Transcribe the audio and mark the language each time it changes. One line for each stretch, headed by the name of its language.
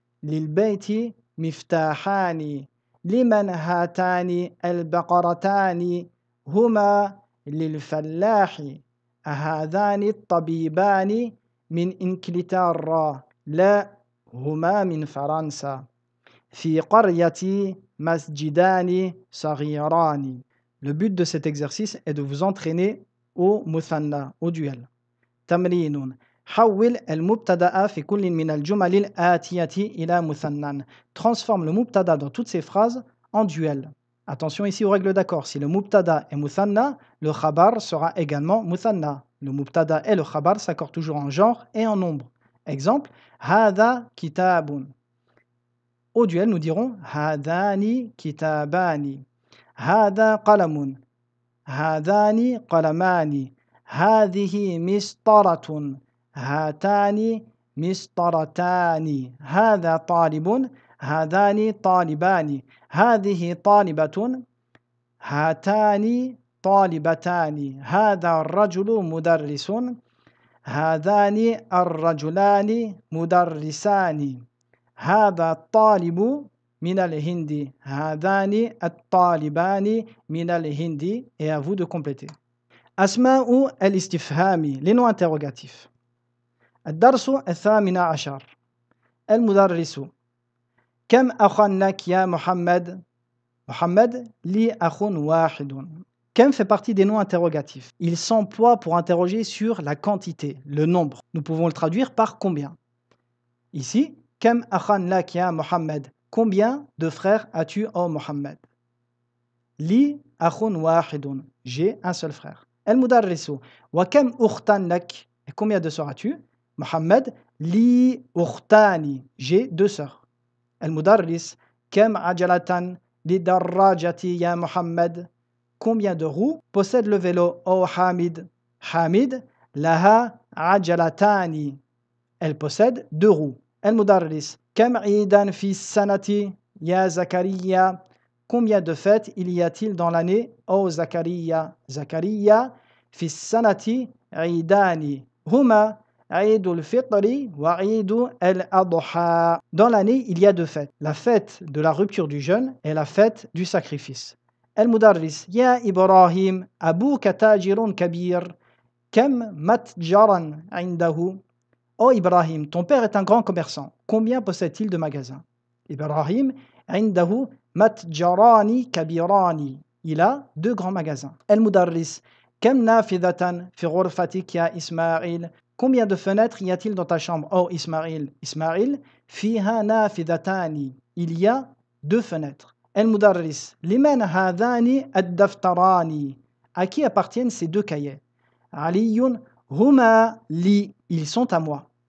Arabic: للبيت مفتاحان. لمن هاتان البقرتان؟ هما للفلاح. أهذان الطبيبان من إنجلترا؟ لا، هما من فرنسا. في قرية مسجدان صغيران.
French: Le but de cet exercice est de vous entraîner au muthanna, au duel.
Arabic: تمرين حول المبتدأ في كل من الجمل الآتية إلى مثنى.
French: Transforme le mubtada dans toutes ces phrases en duel. Attention ici aux règles d'accord. Si le mubtada est muthanna, le khabar sera également muthanna. Le mubtada et le khabar s'accordent toujours en genre et en nombre. Exemple,
Arabic: hada kitabun.
French: Au duel, nous dirons
Arabic: hadani kitabani. Hada qalamun. Hadani qalamani. Hadihi mistaratun. Hatani mistaratani. Hada talibun. هذان طالبان. هذه طالبة. هاتان طالبتان. هذا الرجل مدرس. هذان الرجلان مدرسان. هذا الطالب من الهند. هذان الطالبان من الهند.
French: Et à vous de compléter.
Arabic: أسماء الاستفهام,
French: les noms interrogatifs.
Arabic: الدرس 18. المدرس. كم أخا لك يا محمد؟ محمد لي أخ واحد.
French: Kem fait partie des noms interrogatifs. Il s'emploie pour interroger sur la quantité, le nombre. Nous pouvons le traduire par combien. Ici,
Arabic: Kem akhan lak ya Muhammad.
French: Combien de frères as-tu, ô Muhammad?
Arabic: Li akhun wahidun.
French: J'ai un seul frère.
Arabic: El mudarrisu. Wa kem ukhtan lak.
French: Et combien de sœurs as-tu? Muhammad.
Arabic: Li ukhtani.
French: J'ai deux sœurs.
Arabic: المدرس كم عجلة للدراجة يا محمد.
French: Combien de roues possède le vélo, ô Hamid?
Arabic: Hamid لها عجلتان.
French: Elle possède deux roues.
Arabic: المدرس كم عيدا في السنة يا زكريا.
French: Combien de fêtes il y a-t-il dans l'année, ô Zakaria?
Arabic: Zakaria في السنة عيدان هما عيد الفطر وعيد الأضحى.
French: Dans l'année, il y a deux fêtes. La fête de la rupture du jeûne et la fête du sacrifice.
Arabic: المدرس يا إبراهيم أبوك تاجر كبير. كم متجرا عنده.
French: Oh Ibrahim, ton père est un grand commerçant. Combien possède-t-il de magasins?
Arabic: Ibrahim عنده متجران كبيران.
French: Il a deux grands magasins.
Arabic: المدرس كم نافذة في غرفتك يا إسماعيل.
French: Combien de fenêtres y a-t-il dans ta chambre, oh Ismaïl? Ismaïl,
Arabic: fiha nafidatani.
French: Il y a deux fenêtres. El-Mudarris,
Arabic: liman hadani ad-daftarani.
French: À qui appartiennent ces deux cahiers? Aliyun,
Arabic: huma li.
French: Ils sont à moi.